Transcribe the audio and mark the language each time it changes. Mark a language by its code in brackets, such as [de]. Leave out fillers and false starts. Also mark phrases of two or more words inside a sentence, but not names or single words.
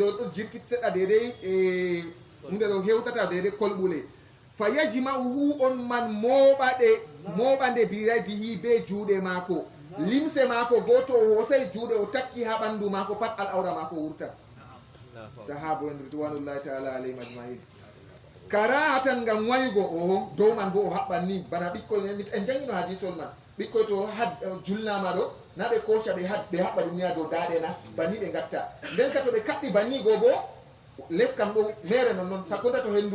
[ff] ɗo jirfit seɗɗa dede hunde ɗo hewtata dede kolɓule [ar] فيجمعه [ff] on man moɓande biradihi be juuɗe maako limse maako goto o hosay juuɗe o takki ha ɓandu maako pat [ar] العورة [ff] maako wurta sahaba en [ar] رضوان الله تعالى عليهم أجمعين [ff] karahatan ngam waygo o dow man bo o haɓɓan ni bana ɓikkoy en jangino hadisol man ɓikkoy to julnama ɗo na ɓe koca ɓe haɓɓa ɗum niya dow daaɗe na banni ɓe gatta nden ka to ɓe kaɓɓi banni go bo les kam ɗo mere non noon sakkonta to hendu